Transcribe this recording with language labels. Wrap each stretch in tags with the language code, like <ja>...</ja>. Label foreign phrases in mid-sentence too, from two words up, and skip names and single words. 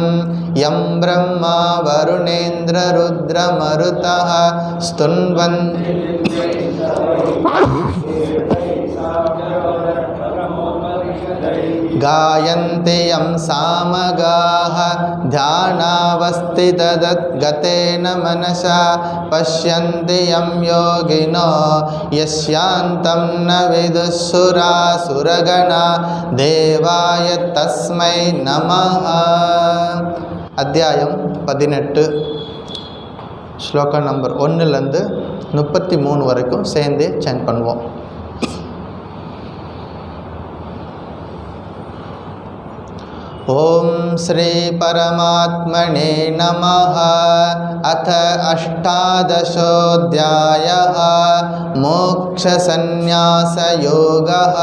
<sa>यं ब्रह्मा वरुणेन्द्ररुद्रमरुतः स्तुन्वन्ति गायन्ति यं सामगाः ध्यानावस्थितगतेन मनसा पश्यन्ति यं योगिनो यस्यान्तं न विदुःसुरासुरगणा देवाय तस्मै नमः।</sa> <ta>அத்தியாயம் 18 ஸ்லோகம் நம்பர் 1லேருந்து 33 வரைக்கும் சேர்ந்தே சேன் பண்ணுவோம்.</ta> <sa>ओम श्री परमात्मने नमः। अथ अष्टादशोऽध्यायः मोक्षसंन्यासयोगः।</sa>